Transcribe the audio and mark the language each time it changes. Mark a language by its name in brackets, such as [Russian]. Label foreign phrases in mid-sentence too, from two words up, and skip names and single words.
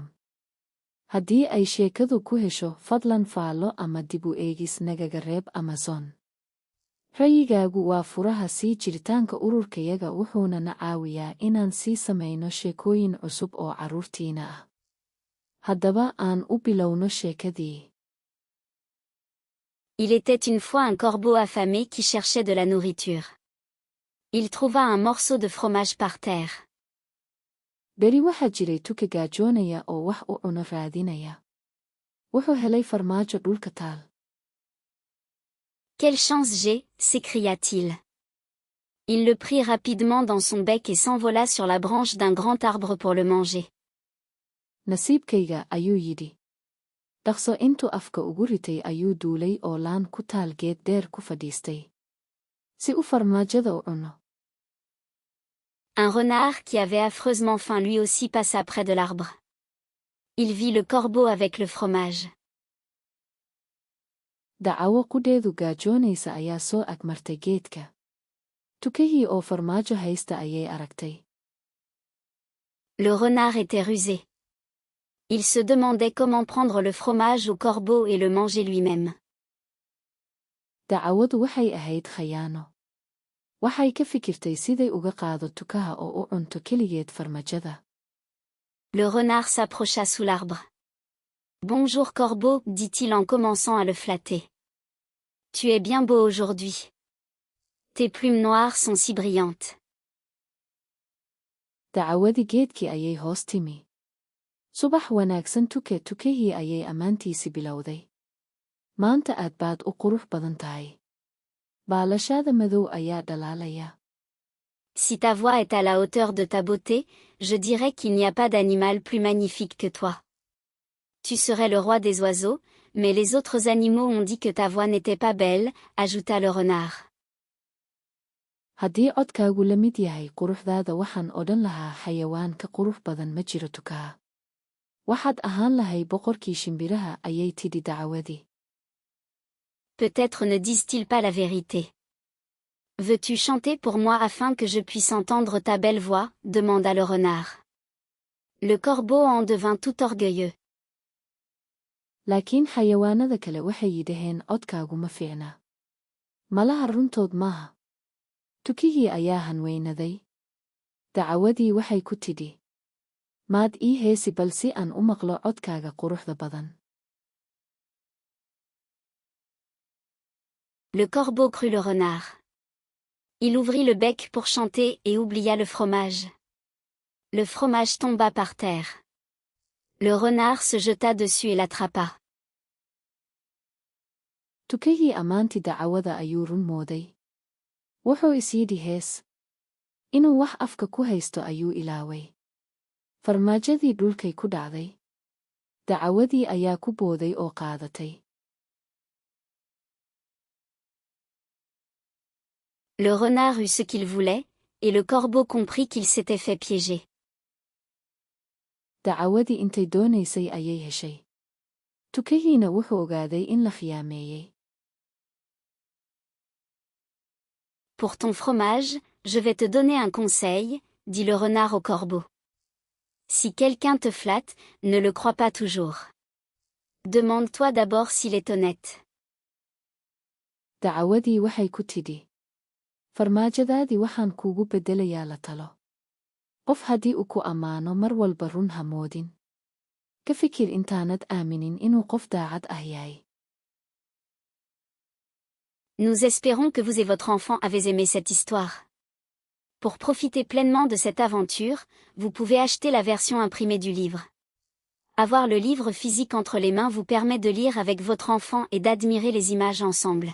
[Somali] Haddii ay sheekadu ku hesho, fadlan faallo ama dib u eegis nagaga reeb Amazon. Ra'yigaagu waa furaha sii jiritaanka ururkayaga wuxuuna na caawiyaa inaan sii samayno sheekooyin cusub oo carruurtiina ah. Haddaba aan u bilowno sheekadii. [French] Il était une fois un corbeau affamé qui cherchait de la nourriture. Il trouva un morceau de fromage par terre. [Somali] Beri waxaa jiray tuke gaajoonaya oo wax u cuno raadinaya. Wuxuu helay farmaajo dhulka taal. [French] Quelle chance j'ai, s'écria-t-il. Il le prit rapidement dans son bec et s'envola sur la branche d'un grand arbre pour le manger. [Somali] Nasiibkayga ayuu yidhi. Dhaqso intuu afka ugu ritay ayuu duulay oo laan ku taal geed dheer ku fadhiistay. Si u farmaajada u cuno. [French] Un renard qui avait affreusement faim lui aussi passa près de l'arbre. Il vit le corbeau avec le fromage. [Somali] Dacawo qudheedu gaajoonaysa ayaa soo agmartay geedka. Tukihii oo farmaajo haysta ayay aragtay. [French] Le renard était rusé. Il se demandait comment prendre le fromage au corbeau et le manger lui-même. [Somali] Dacawadu waxay ahayd khayaano. Waxay ka fikirtay siday uga qaado tukaha oo u cunto keligeed farmajada. [French] Le renard s'approcha sous l'arbre. Bonjour corbeau, dit-il en commençant à le flatter. Tu es bien beau aujourd'hui. Tes plumes noires sont si brillantes. [Somali] Dacawadii geedkii ayay hoos timi. Subax wanaagsan tukihii ayay ammaantiisi bilowday. Maanta aad baad u qurux badan tahay. Baalashaada madow ayaa dhalaalaya. [French] Si ta voix est à la hauteur de ta beauté, je dirais qu'il n'y a pas d'animal plus magnifique que toi. Tu serais le roi des oiseaux, mais les autres animaux ont dit que ta voix n'était pas belle, ajouta le renard. [Somali] Haddii codkaagu la mid yahay quruxdaada waxaan odhan lahaa xayawaan ka qurux badan ma jiro tukaha. Waxaad ahaan lahay boqorkii shimbiraha ayay tidhi dacawadii. [French] Peut-être ne disent-ils pas la vérité. Veux-tu chanter pour moi afin que je puisse entendre ta belle voix, demanda le renard. Le corbeau en devint tout orgueilleux. [Somali] Laakiin xayawaanada kale waxay yidhaheen codkaagu ma fiicna. Malaha runtood maaha. Tukihii ayaa hanweynaday. Dacawadii waxay ku tidhi. Maad ii heesi bal si aan u maqlo codkaaga quruxda badan. [French] Le corbeau crut le renard. Il ouvrit le bec pour chanter et oublia le fromage. Le fromage tomba par terre. Le renard se jeta dessus et l'attrapa. [Somali] Tukihii ammaantii dacawada ayuu run mooday. Wuxuu is yidhi hees. Inuu wax afka ku haysto ayuu ilaaway. Farmaajadii dhulkay ku dhacday. Dacawadii ayaa ku booday oo qaadatay. [French] Le renard eut ce qu'il voulait, et le corbeau comprit qu'il s'était fait piéger. [Somali] Dacawadii intay doonaysay ayay heshay. Tukihiina wuxuu ogaaday in la khiyaameeyey. [French] Pour ton fromage, je vais te donner un conseil, dit le renard au corbeau. Si quelqu'un te flatte, ne le crois pas toujours. Demande-toi d'abord s'il est honnête. [Somali] Dacawadii waxay ku tidhi. Farmaajadaadii waxaan kuugu beddelayaa la talo. Qof haddii uu ku ammaano mar walba run ha moodin. Ka fikir intaanad aaminin inuu qof daacad ah yahay. [French] Nous espérons que vous et votre enfant avez aimé cette histoire. Pour profiter pleinement de cette aventure, vous pouvez acheter la version imprimée du livre. Avoir le livre physique entre les mains vous permet de lire avec votre enfant et d'admirer les images ensemble.